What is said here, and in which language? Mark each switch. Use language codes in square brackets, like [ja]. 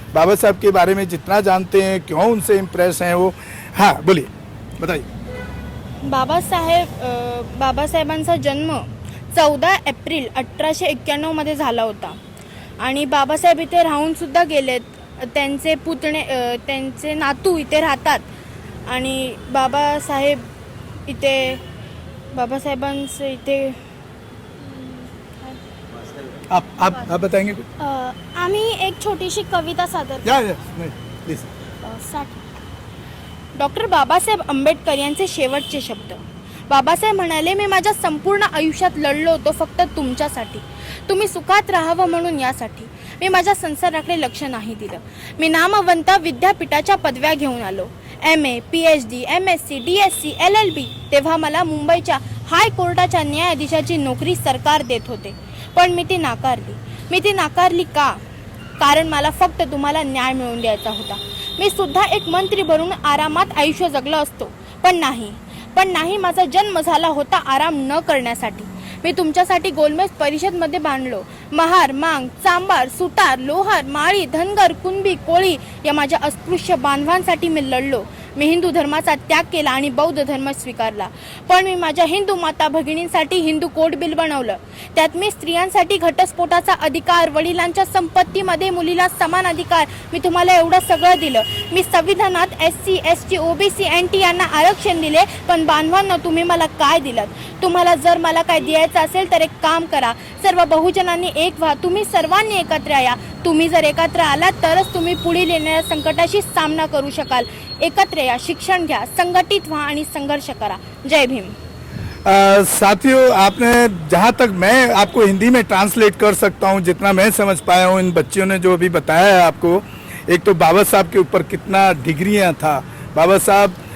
[hi] बाबा साहब के बारे में जितना जानते हैं, क्यों उनसे इम्प्रेस हैं वो। हाँ, बोलिए, बताइए। [mr] बाबासाहेबांचा जन्म 14 एप्रिल 1891 मध्ये झाला होता आणि बाबासाहेब इथे राहून सुद्धा गेलेत। त्यांचे पुतणे, त्यांचे नातू इथे राहतात आणि बाबासाहेबांचे इथे [hi] आप बताएंगे कुछ? [mr] आम्ही एक छोटीशी कविता सादर [en] Please. [mr] डॉक्टर बाबासाहेब आंबेडकर यांचे शेवटचे शब्द। बाबासाहेब म्हणाले, मी माझ्या संपूर्ण आयुष्यात लढलो होतो फक्त तुमच्यासाठी, तुम्ही सुखात राहावं म्हणून यासाठी। मी माझ्या संसाराकडे लक्ष नाही दिलं। मी नामवंत विद्यापीठाच्या पदव्या घेऊन आलो, MA, PhD, MSc, DSc, LLB। तेव्हा मला मुंबईच्या हायकोर्टाच्या न्यायाधीशाची नोकरी सरकार देत होते, पण मी ती नाकारली का? कारण मला फक्त तुम्हाला न्याय मिळवून द्यायचा होता। मी सुद्धा एक मंत्री बनून आरामात आयुष्य जगलो असतो, पण नाही, माझा जन्म झाला होता आराम न करण्यासाठी। मी तुमच्यासाठी गोलमेज परिषदमध्ये बांधलो। महार, मांग, चांबार, सुतार, लोहार, माळी, धनगर, कुणबी, कोळी या माझ्या अस्पृश्य बांधवांसाठी मी लढलो। मी हिंदू धर्माचा त्याग केला आणि बौद्ध धर्म स्वीकारला, पण मी माझ्या हिंदू माता भगिनींसाठी हिंदू कोड बिल बनवलं। त्यात मी स्त्रियांसाठी घटस्फोटाचा अधिकार, वडिलांच्या संपत्तीमध्ये मुलीला समान अधिकार, मी तुम्हाला एवढं सगळं दिलं। मी संविधानात SC, ST, OBC, NT यांना आरक्षण दिले, पण बांधवांना तुम्ही मला काय दिलं? तुम्हाला जर मला काय द्यायचं असेल तर एक काम करा, सर्व बहुजनांनी एक व्हा, तुम्ही सर्वांनी एकत्र या। तुम्ही जर एकत्र आलात तरच तुम्ही पुढील येणाऱ्या संकटाशी सामना करू शकाल। एकत्र या शिक्षण घ्या, संघटित व्हा आणि संघर्ष करा. जय भीम. [hi] साथियों, आपने जहाँ तक मैं आपको हिंदी में ट्रांसलेट कर सकता हूँ, जितना मैं समझ पाया हूँ, इन बच्चियों ने जो अभी बताया है आपको, एक तो बाबा साहब के ऊपर कितना डिग्रियाँ था, बाबा साहब